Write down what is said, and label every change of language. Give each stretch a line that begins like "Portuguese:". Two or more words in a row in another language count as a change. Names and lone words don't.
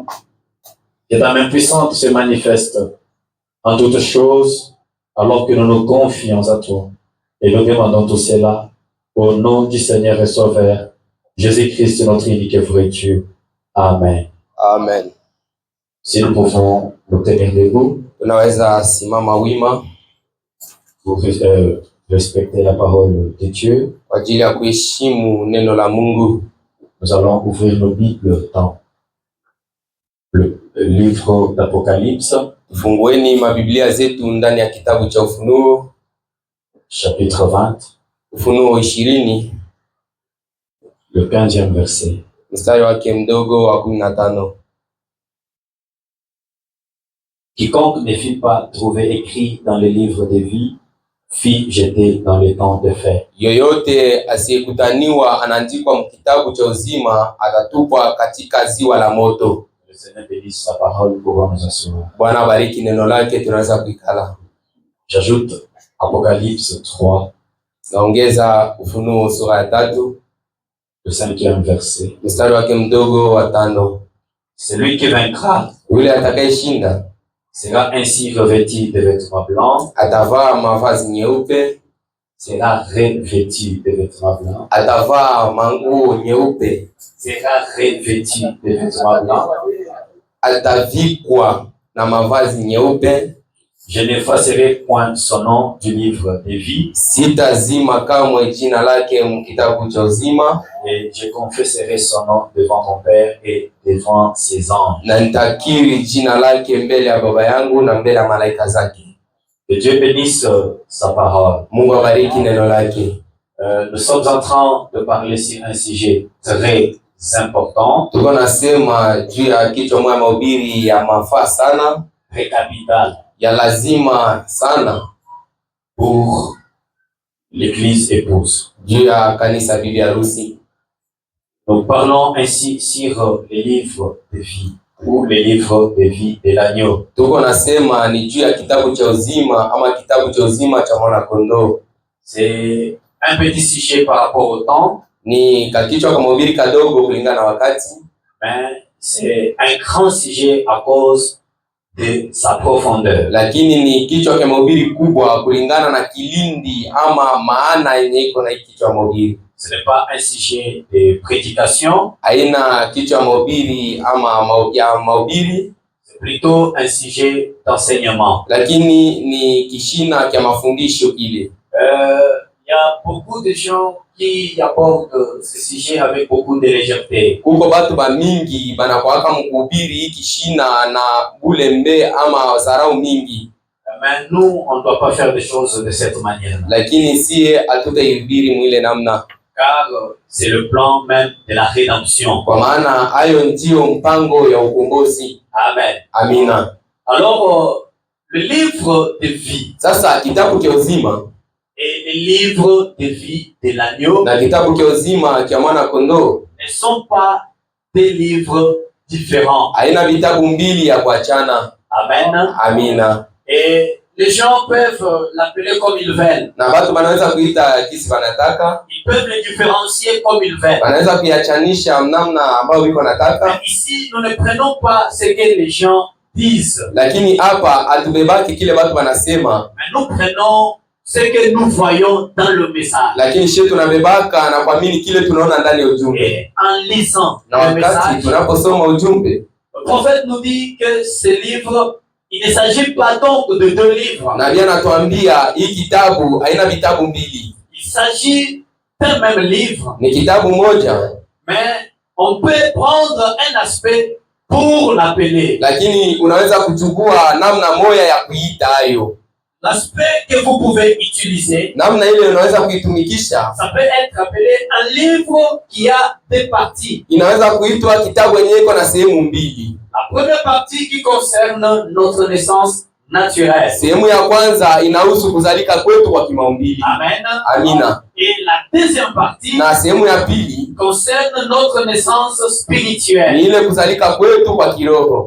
French: Que ta main puissante se manifeste en toutes choses alors que nous nous confions à toi. Et nous demandons tout cela au nom du Seigneur et Sauveur, Jésus-Christ, notre unique et vrai Dieu. Amen. Amen. Si nous pouvons nous tenir debout,
Swahili: tunaweza simama wima
French: pour respecter la parole de Dieu,
Swahili: kwa ajili ya kuheshimu neno la Mungu.
French: Nous allons ouvrir nos Bibles dans le livre d'Apocalypse,
Swahili: Fungueni mabiblia zetu ndani ya kitabu cha Ufunuo,
French: chapitre 20,
Swahili: Ufunuo 20,
French: le 15e verset.
Swahili: mstari wake mdogo wa 15.
French: Quiconque ne fut pas trouvé écrit dans le livre de vie fut jeté dans les temps de fer.
Swahili: Yoyote asiyekutaniwa anaandikwa mkitabu cha uzima atatupwa katika ziwa la moto.
French: Le Seigneur bénisse sa parole pour nous assurer.
Swahili: Bwana bariki neno lake, tunaweza kuikala.
French: J'ajoute Apocalypse 3,
Swahili: naongeza Ufunuo sura ya 3,
French: le 5e verset.
Swahili: mstari wake mdogo wa 5.
French: Celui qui vaincra
Swahili: yule atakayeshinda
French: sera ainsi revêtu de vêtements blancs,
Swahili: atavaa mavazi nyeupe,
French: sera revêtu de vêtements blancs,
Swahili: atavaa manguo nyeupe,
French: sera revêtu de vêtements blancs,
Swahili: atavikwa na mavazi nyeupe.
French: Je n'effacerai point son nom du livre de vie,
Swahili: sitazima kamwe jina lake mkitabu cha uzima,
French: et je confesserai son nom devant mon Père et devant ses anges.
Swahili: na nitakiri jina lake mbele ya Baba yangu na mbele ya malaika zake.
French: Que Dieu bénisse sa parole.
Swahili: Mungu abariki neno lake.
French: Nous sommes en train de parler sur un sujet très important,
Swahili: Tuko nasema juu ya kichwa moja mahubiri ya mafaa sana,
French: très capital.
Swahili: ya lazima sana.
French: pour l'église épouse.
Swahili: juu ya kanisa bibi harusi.
French: Nous parlons ainsi sur les livres de vie ou les livres de vie de l'agneau.
Swahili: Tuko nasema ni juu ya kitabu cha uzima ama kitabu cha uzima cha mwana kondoo.
French: C'est un petit sujet par rapport au temps,
Swahili: Ni kakichwa kama mahubiri kadogo kulingana na wakati,
French: mais c'est un grand sujet à cause de sa profondeur.
Swahili: lakini ni kichwa cha mahubiri kubwa kulingana na kilindi ama maana yenye iko na kichwa mahubiri.
French: Ce n'est pas un sujet de prédication,
Swahili: Haina kichwa mahubiri ama mahubiri,
French: c'est plutôt un sujet d'enseignement.
Swahili: lakini ni kishina cha mafundisho ile.
French: Il y a beaucoup de gens qui abordent ce sujet avec beaucoup de légèreté.
Swahili: Kuko batu ba mingi banakwaka mkuhubiri hii kishina na bulembe ama zarau mingi,
French: Mais nous, on ne doit pas faire des choses de cette manière,
Swahili: lakini sie hatutaihubiri mwile namna,
French: car c'est le plan même de la rédemption.
Swahili: kwa maana hayo ndio mpango ya ukombozi.
French: Amen.
Swahili: Amina.
French: Alors, le livre de vie
Swahili: Sasa kitabu cha uzima
French: et le livre de vie de l'agneau
Swahili: na kitabu cha uzima cha mwana kondoo
French: ne sont pas des livres différents.
Swahili: haina vitabu mbili ya kuachana.
French: Amen.
Swahili: Amina.
French: Et les gens peuvent l'appeler comme ils veulent.
Swahili: Na watu wanaweza kuita kisi wanataka,
French: Ils peuvent le différencier comme ils veulent.
Swahili: wanaweza kuiachanisha namna ambayo wiko nataka,
French: Mais ici, nous ne prenons pas ce que les gens disent,
Swahili: lakini hapa hatubebaki kile watu wanasema,
French: mais nous prenons ce que nous voyons dans le message.
Swahili: lakini sisi tunabebaka na kuamini kile tunaona ndani ya ujumbe.
French: Et en lisant
Swahili: Na
French: le
Swahili: wakati
French: message,
Swahili: tunaposoma ujumbe,
French: le prophète nous dit que ce livre, il ne s'agit pas donc de deux livres.
Swahili: nabii anatuambia hii kitabu haina vitabu mbili,
French: Il s'agit d'un même livre,
Swahili: ni kitabu moja,
French: mais on peut prendre un aspect pour l'appeler.
Swahili: lakini unaweza kuchukua namna moja ya kuita hayo.
French: L'aspect que vous pouvez utiliser,
Swahili: Namna ile unaweza kuitumikisha,
French: ça peut être appelé un livre qui a deux parties.
Swahili: inaweza kuitwa kitabu yenyewe iko na sehemu mbili.
French: La première partie qui concerne notre naissance naturelle.
Swahili: Sehemu ya kwanza inahusu kuzalika kwetu kwa kimaumbili.
French: Amen.
Swahili: Amina.
French: Et la deuxième partie
Swahili: Na sehemu ya pili
French: concerne notre naissance
Swahili: ni
French: spirituelle.
Swahili: ile kuzalika kwetu kwa kiroho.